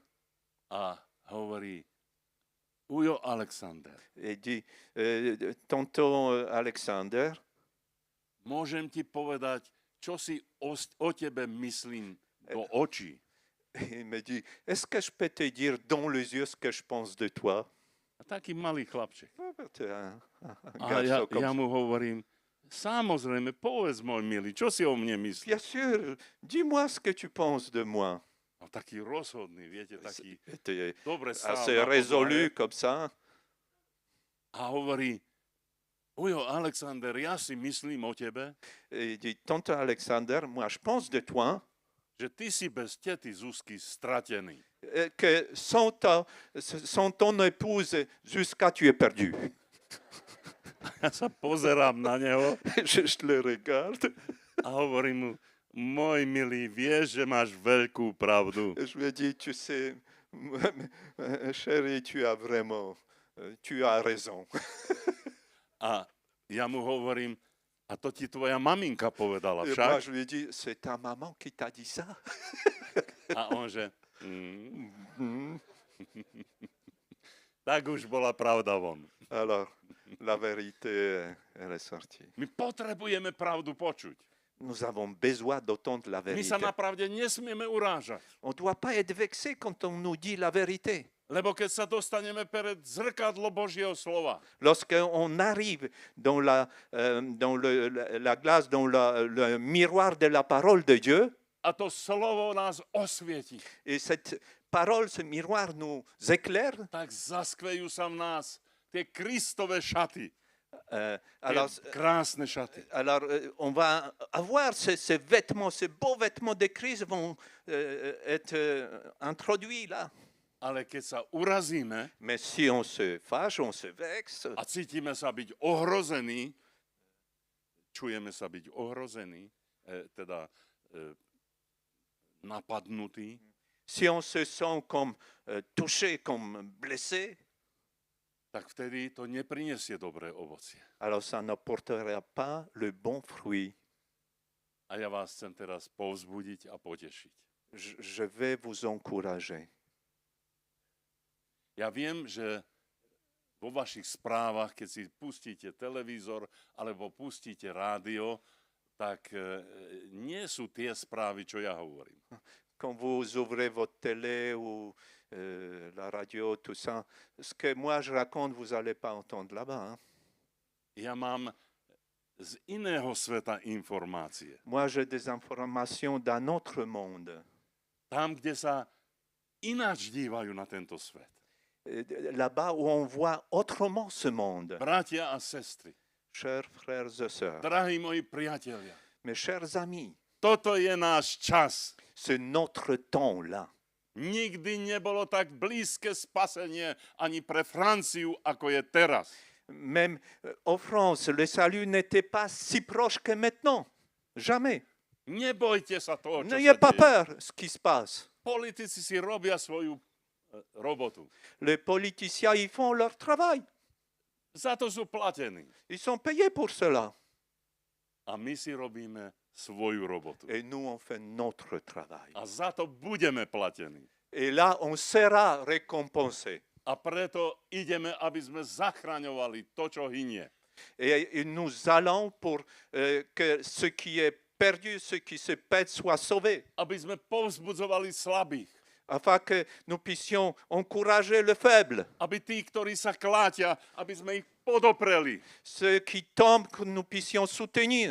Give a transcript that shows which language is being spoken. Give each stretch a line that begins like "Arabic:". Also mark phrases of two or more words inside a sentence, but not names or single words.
Slovak: a hovorí: Ujo Alexander,
French: et dit, tonton Alexander,
Slovak: môžem ti povedať, čo si o tebe myslím do očí?
French: il me dit, est-ce que je peux te dire dans les yeux ce que je pense de toi?
Slovak: A taký malý chlapček.
French: C'est un
Slovak: A
French: garçon comme
Slovak: ja
French: ça.
Slovak: mu hovorím: samozrejme, povedz, môj milý, čo si o mne myslíš?
French: Bien sûr, dis-moi ce que tu penses de moi.
Slovak: No, taký rozhodný, viete, taký
French: C'était
Slovak: dobre stál
French: assez
Slovak: na
French: résolu
Slovak: podlahe
French: comme ça.
Slovak: a hovorí: Ujo Alexander, ja si myslím o tebe,
French: Et il dit, tonton Alexander, moi je pense de toi
Slovak: že ty si bez tety Zuzky stratený.
French: que sans ton épouse, jusqu'à tu es perdu.
Slovak: Ja sa pozerám na neho
French: Je le regarde.
Slovak: a hovorím mu: môj milý, vieš, že máš veľkú pravdu.
French: Et je lui ai dit, tu sais, chérie, tu as vraiment, tu as raison.
Slovak: A ja mu hovorím: a to ti tvoja maminka povedala
French: Et moi,
Slovak: však?
French: je lui ai dit, c'est ta maman qui t'a dit ça?
Slovak: A on že: tak už bola pravda von.
French: Alors, la vérité, elle est sortie.
Slovak: My potrebujeme pravdu počuť.
French: Nous avons besoin d'entendre la
Slovak: My
French: vérité.
Slovak: sa na pravde nesmieme urážať.
French: On ne doit pas être vexé quand on nous dit la vérité.
Slovak: Lebo keď sa dostaneme pred zrkadlo Božieho slova,
French: Lorsqu'on arrive dans la glace, dans le miroir de la parole de Dieu,
Slovak: a to slovo nás osvieti,
French: et cette parole, ce miroir nous éclaire,
Slovak: tak zaskvejú sa v nás tie Kristove šaty.
French: alors,
Slovak: Tie krásne šaty.
French: alors on va avoir ces vêtements, ces beaux vêtements de Christ vont être introduits là.
Slovak: Ale keď sa urazíme
French: Mais si on se fâche, on se vexe,
Slovak: a cítime sa byť ohrození, čujeme sa byť ohrození, napadnutí,
French: si on se sent comme touché, comme blessé,
Slovak: tak vtedy to neprinesie dobré ovocie.
French: alors ça n'apportera pas le bon fruit.
Slovak: A ja vás chcem teraz povzbudiť a potešiť.
French: Je vais vous encourager.
Slovak: Ja viem, že vo vašich správach, keď si pustíte televízor alebo pustíte rádio, tak nie sú tie správy, čo ja hovorím.
French: Quand vous ouvrez votre télé ou la radio, tout ça, ce que moi je raconte, vous n'allez pas entendre là-bas. Hein?
Slovak: Ja mám z iného sveta informácie.
French: Moi, j'ai des informations d'un autre monde.
Slovak: Tam, kde sa ináč dívajú na tento svet.
French: Là-bas où on voit autrement ce monde.
Slovak: Bratia a sestry,
French: Chers frères et sœurs,
Slovak: drahí moji priatelia,
French: mes chers amis,
Slovak: toto je náš čas.
French: c'est notre temps là.
Slovak: Nikdy nebolo tak blízke spasenie ani pre Franciu, ako je teraz.
French: Même en France, le salut n'était pas si proche que maintenant. Jamais.
Slovak: Nebojte sa toho, čo
French: N'ayez
Slovak: sa
French: pas
Slovak: deje.
French: peur de ce qui se passe.
Slovak: Politici si robia svoju robotu.
French: Les politiciens, ils font leur travail.
Slovak: Za to sú platení.
French: Ils sont payés pour cela.
Slovak: A my si robíme svoju robotu.
French: Et nous, on fait notre travail.
Slovak: A za to budeme platení.
French: Et là, on sera récompensé.
Slovak: A preto ideme, aby sme zachraňovali to, čo hynie.
French: Et nous allons pour que ce qui est perdu, ce qui se perd, soit sauvé.
Slovak: Aby sme povzbudzovali slabých.
French: Afin que nous puissions encourager le faible.
Slovak: Aby tí, ktorí sa klátia, aby sme ich podopreli.
French: Ceux qui tombent, que nous puissions soutenir.